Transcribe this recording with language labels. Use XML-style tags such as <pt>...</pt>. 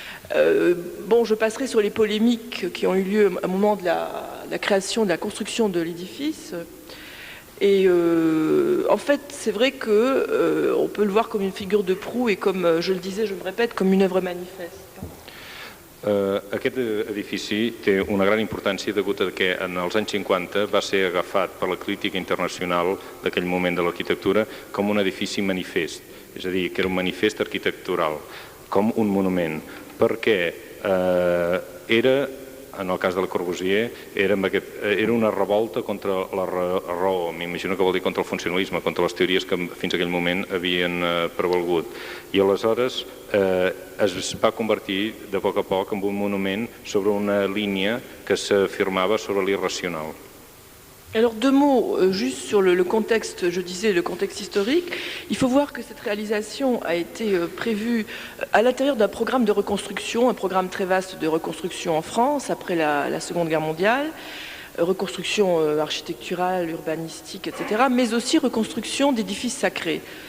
<fr>Je passerai sur les polémiques qui ont eu lieu au moment de la création, de la construction de l'édifice. Et en fait, c'est vrai qu'on peut le voir comme une figure de proue et comme, je le disais, je me répète, comme une œuvre manifeste.</fr> <ca>Aquest edifici té una gran importància degut a que en els anys 50 va ser agafat per la crítica internacional d'aquell moment de l'arquitectura com un edifici manifest, és a dir, que era un manifest arquitectural, com un monument, perquè era, en el cas de Le Corbusier, era una revolta contra la raó, m'imagino que vol dir contra el funcionalisme, contra les teories que fins a aquell moment havien prevalgut. I aleshores es va convertir de poc a poc en un monument sobre una línia que s'afirmava sobre l'irracional.</ca> <fr>Alors deux mots juste sur le contexte, je disais le contexte historique. Il faut voir que cette réalisation a été prévue à l'intérieur d'un programme de reconstruction, un programme très vaste de reconstruction en France après la Seconde Guerre mondiale, reconstruction architecturale, urbanistique, etc., mais aussi reconstruction d'édifices sacrés.</fr>